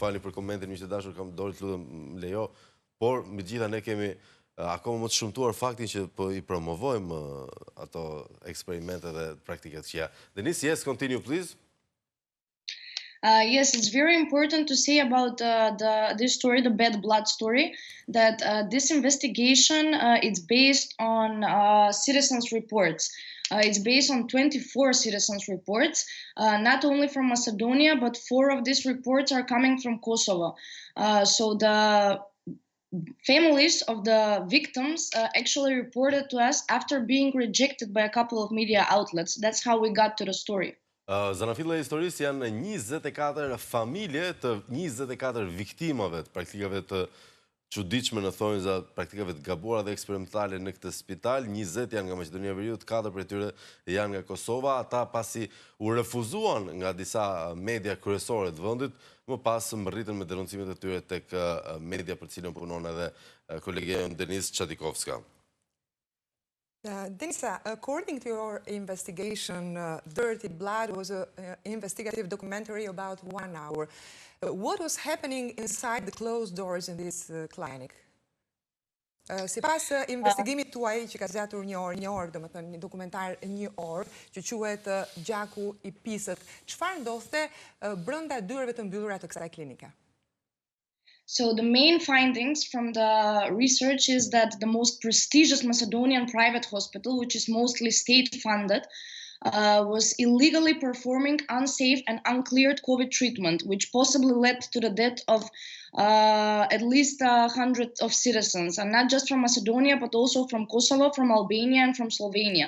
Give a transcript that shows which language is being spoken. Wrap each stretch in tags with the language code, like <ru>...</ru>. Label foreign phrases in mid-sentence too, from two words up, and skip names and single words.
<sq>Falni për komentin, miq të dashur, kam dorë të lutem lejo, por mbi të gjitha ne kemi akoma më të shumtuar faktin që po I promovojmë ato eksperimente dhe praktikat që ja.</sq> <en>Denise, yes, continue please. Yes, it's very important to say about this story, the bad blood story, that this investigation it's based on citizens' reports. It's based on 24 citizens' reports, not only from Macedonia, but 4 of these reports are coming from Kosovo. So the families of the victims actually reported to us after being rejected by a couple of media outlets. That's how we got to the story.</en> <sq>Zanafilla e historisë janë 24 familje të 24 viktimave të praktikave të çuditshme në thonjza, praktikave të gabuara dhe eksperimentale në këtë spital. 20 janë nga Maqedonia e Veriut, 4 prej tyre janë nga Kosova. Ata pasi u refuzuan nga disa media kryesore të vendit, më pas mbërritën me denoncimet e tyre tek media për cilën punon edhe kolegja jonë Denica Chadikovska.</sq> <en>Denica, according to your investigation, Dirty Blood was an investigative documentary about 1 hour. What was happening inside the closed doors in this clinic?</en> <sq>Sipas investigimit tuaj që ka zgjatur një orë, domethënë një dokumentar 1 orë, që quhet Gjaku I pisët, çfarë ndodhte brenda dyerve të mbyllura të kësaj klinike?</sq> <en>So the main findings from the research is that the most prestigious Macedonian private hospital, which is mostly state-funded, was illegally performing unsafe and uncleared COVID treatment, which possibly led to the death of at least 100 of citizens, and not just from Macedonia, but also from Kosovo, from Albania, and from Slovenia.</en>